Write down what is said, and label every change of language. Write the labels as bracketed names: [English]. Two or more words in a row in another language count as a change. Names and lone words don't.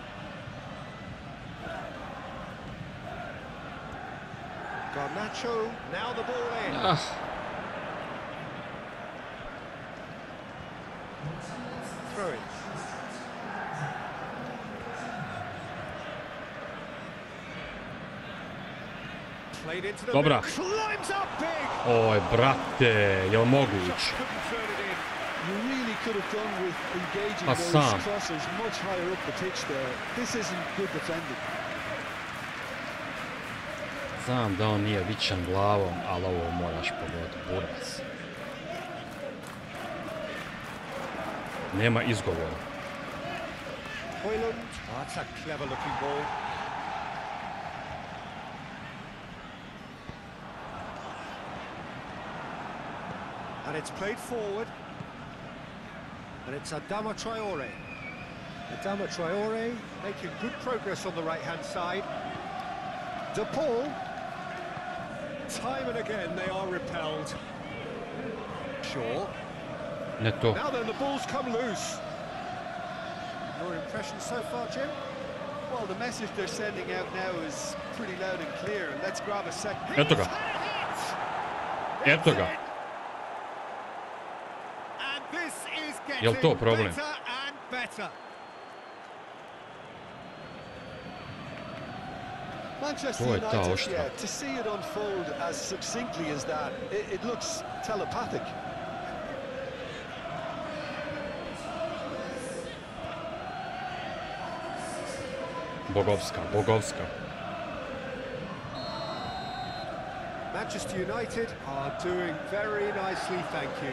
[English] Garnacho, now the ball in. Ah, Throw it. Played into the [Serbian] Dobra. [English] middle. Climbs up big. [Serbian] oj, brate, jel moguć? [English] Couldn't turn it in. You really could have done with engaging Hassan. those crossers much higher up the pitch there. This isn't good defending. [Serbian] Znam da on nije vičan glavom, ali ovo moraš pogoditi, burac. Nema izgovora. Højlund. [English] Oh, that's a clever looking ball. And it's played forward. And it's Adama Traore. Adama Traore making good progress on the right-hand side. De Paul. Time and again they are repelled. Shaw. Neto. Now then, the ball's come loose. Your impression so far, Jim? Well, the message they're sending out now is pretty loud and clear. And let's grab a second. [Serbian] Eto ga. Eto ga. [English] And this is [Serbian] Jel to problem? [English] better and better. Manchester [Serbian] To je ta [English] United, [Serbian] oštra. [English] yeah, to see it unfold as succinctly as that, it looks telepathic. [Serbian] Bogovska, Bogovska. [English] Manchester United are doing very nicely, thank you.